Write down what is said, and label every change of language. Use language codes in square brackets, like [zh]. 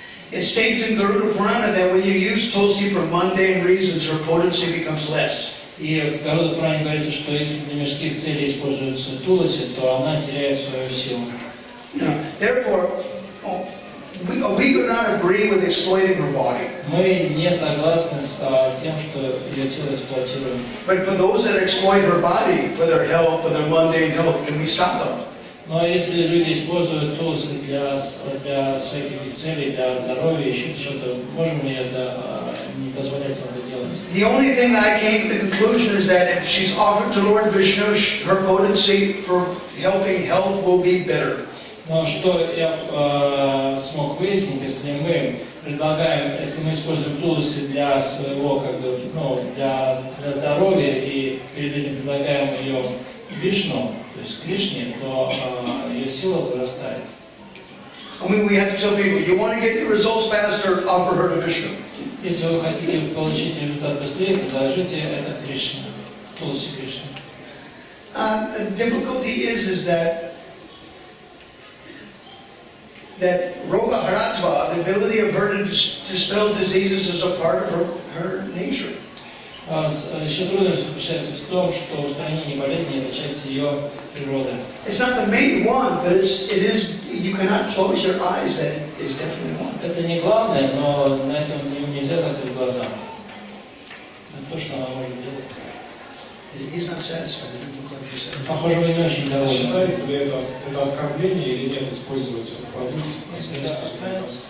[en] It states in Garuda Purana that when you use Tulsi for mundane reasons, her potency becomes less. [ru] И в Гаруда Пуране говорится, что если для мирских целей используется Tulsi, то она теряет свою силу. [en] Therefore, we do not agree with exploiting her body. [ru] Мы не согласны с тем, что ее тело эксплуатируют. [en] But for those that exploit her body for their health, for their mundane health, can we stop them? [ru] Но если люди используют Tulsi для своих целей, для здоровья, еще что-то, можем ли это не позволять им это делать? [en] The only thing I came to the conclusion is that if she's offered to Lord Vishnu, her potency for helping health will be better. [ru] Но что я смог выяснить, если мы предлагаем, если мы используем Tulsi для своего, для здоровья и перед этим предлагаем ее Вишну, то есть Кришне, то ее сила вырастает. [en] I mean, we have to tell people, you want to get your results faster, offer her to Vishnu. [ru] Если вы хотите получить результат быстрее, предложите это Кришне, Tulsi Кришне. [en] The difficulty is that Roga Haratva, the ability of her to dispel diseases, is a part of her nature. [ru] Еще трудность заключается в том, что устранение болезни – это часть ее природы. [en] It's not the main one, but it is. You cannot close your eyes. That is definitely one. [ru] Это не главное, но на этом нельзя закрыть глаза. Это то, что она может делать. [en] He's not satisfied. [ru] Похоже, вы не очень довольны. Считается ли это оскорбление или нет использовать этот продукт?